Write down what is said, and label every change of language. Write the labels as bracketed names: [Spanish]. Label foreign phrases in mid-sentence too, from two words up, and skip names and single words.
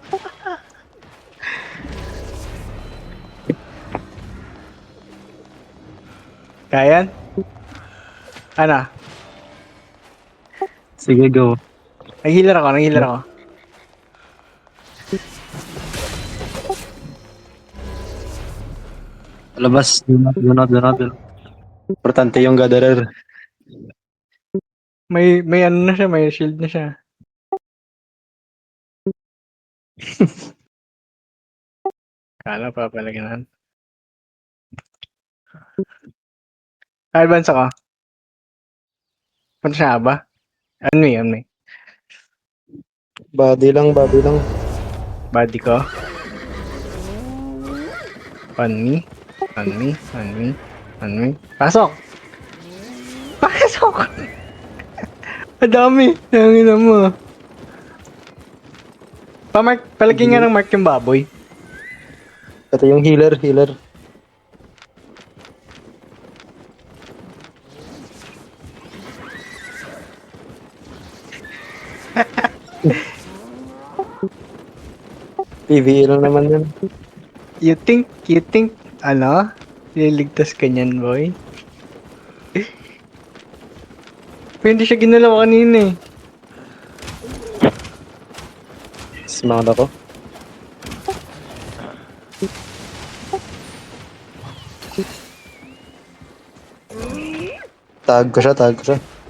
[Filipino] Kaya yan? Ano? Sige, go. Nag-healer ako. Labas. [English] Do not. [Filipino] Importante yung gatherer. May ano na siya, may shield na siya. Kala pa palagyan. Advance ako. Punta siya ba? Ano eh. Body lang, body lang. Body ko. [English] On me. On me. On me. On me. [Filipino] Pasok! Pasok! Madami. Nangina mo. Pa-mark, palagyan nga ng mark yung baboy. Ito yung healer, healer. PvE lang naman yun. [English] You think, [Filipino] ano? Liligtas ka niyan, boy? Pero hindi siya ginalaw kanina eh. Smart ako. Tag ko siya, tag ko siya.